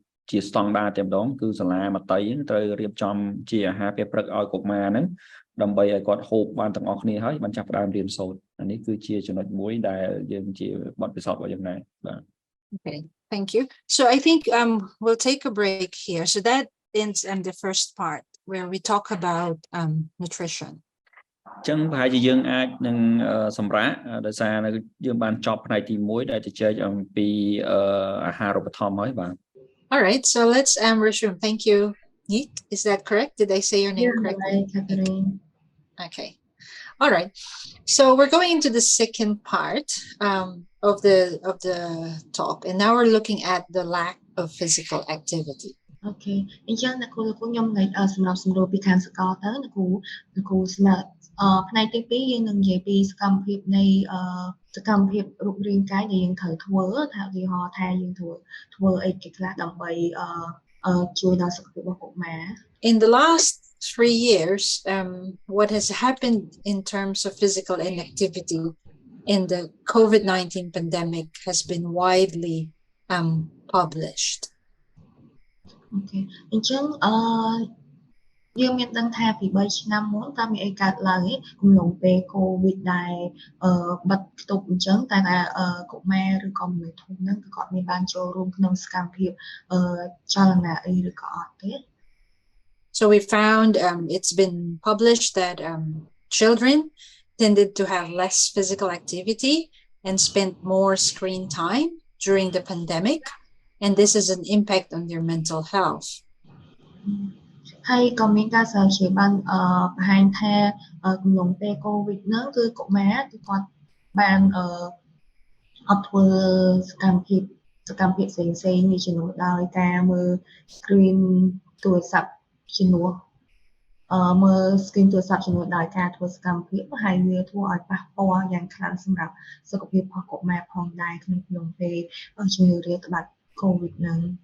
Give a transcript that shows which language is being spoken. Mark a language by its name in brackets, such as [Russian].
[Khmer] ជាស្តង់ដារតែម្ដងគឺសាលាមត្តេយ្យត្រូវរៀបចំជាអាហារពេលព្រឹកឲ្យកុមារហ្នឹងដើម្បីឲ្យគាត់ហូបបានទាំងអស់គ្នាហើយបានចាប់ផ្ដើមរៀនសូត្រអានេះគឺជាចំណុចមួយដែលយើងជាបទពិសោធន៍របស់យើងដែរបាទ [English] Okay, thank you. So I think we'll take a break here. So that ends the first part where we talk about nutrition. [Khmer] អញ្ចឹងប្រហែលជាយើងអាចនឹងសម្រាប់ដោយសារយើងបានចប់ផ្នែកទី1ដែលជជែកអំពីអាហារូបត្ថម្ភហើយបាទ [English] All right, so let's resume. Thank you. Yeet, is that correct? Did I say your name correctly? Catherine. Okay. All right. So we're going into the second part of the talk, and now we're looking at the lack of physical activity. [Khmer] អូខេអញ្ចឹងអ្នកគ្រូខ្ញុំសម្រាប់សម្រួលពីខាងសកលទៅអ្នកគ្រូសម្រាប់ផ្នែកទី2យើងនឹងនិយាយពីសកម្មភាពនៃសកម្មភាពរូបរាងកាយដែលយើងត្រូវធ្វើថាឧទាហរណ៍ថាយើងធ្វើអីគេខ្លះដើម្បីជួយដល់សុខភាពរបស់កុមារ [English] In the last 3 years, what has happened in terms of physical inactivity in the COVID-19 pandemic has been widely published. [Khmer] អូខេអញ្ចឹងយើងមានដឹងថាពី3ឆ្នាំមុនតើមានអីកើតឡើងឯងកំឡុងពេលកូវីដដែលបិទខ្ទប់អញ្ចឹងតែកុមារឬក៏មនុស្សធំហ្នឹងគឺគាត់មានបានចូលរួមក្នុងសកម្មភាពចលនាអីឬក៏អត់ទេ [English] So we found it's been published that children tended to have less physical activity and spent more screen time during the pandemic, and this is an impact on their mental health. [Khmer] ហើយក៏មានការស្រាវជ្រាវបានបង្ហាញថាកំឡុងពេលកូវីដហ្នឹងគឺកុមារគឺគាត់បានអត់ធ្វើសកម្មភាពផ្សេងៗជំនួសដោយការមើល screen ទូរស័ព្ទជំនួសមើល screen ទូរស័ព្ទជំនួសដោយការធ្វើសកម្មភាពហើយវាធ្វើឲ្យប៉ះពាល់យ៉ាងខ្លាំងសម្រាប់សុខភាពរបស់កុមារផងដែរក្នុងពេលជំងឺរាតត្បាតកូវីដហ្នឹង